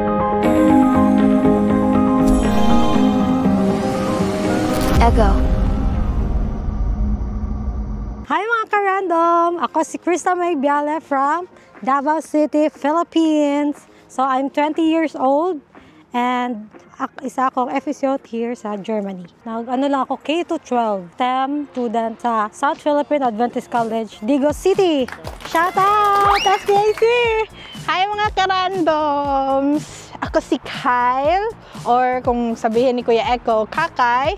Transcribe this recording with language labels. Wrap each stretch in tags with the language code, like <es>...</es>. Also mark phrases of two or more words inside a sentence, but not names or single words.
<tl>Echo. Hi mga ka-random! Ako si Krista May Biale from Davao City, Philippines.</tl> <en>So I'm 20 years old and</en> <tl>isa akong FSO</tl> <en>here sa Germany.</en> <tl>Ano lang ako,</tl> <en>K-12 STEM student</en> <tl>sa South Philippine Adventist College, Digo City.</tl> <en>Shout out! FDIC!</en> <tl>Hi mga ka-randoms! Ako si Kyle, or kung sabihin ni Kuya Echo, Kakay.</tl>